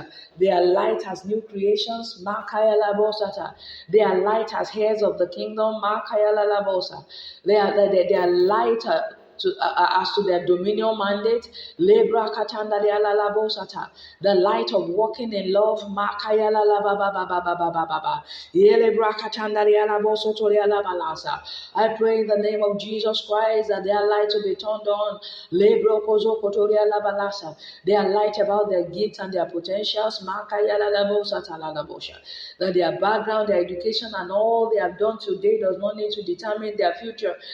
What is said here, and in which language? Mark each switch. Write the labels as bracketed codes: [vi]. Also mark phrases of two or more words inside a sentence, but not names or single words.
[en] Their light as new creations. Makaya labosata. Their light as heirs of the kingdom. Makaya labosa. Their light. As to their dominion mandate, Lebra Katanda de Alalabosata, the light of walking in love, Makaya la ba ba ba ba ba ba ba ba ba. Yelebra Katanda de Alabosoto de Alabalasa. I pray in the name of Jesus Christ that their light will be turned on. Lebro Kozo Kotoria Labalasa, their light about their gifts and their potentials, Makaya la Labosata la Labosha. That their background, their education, and all they have done today does not need to determine their future.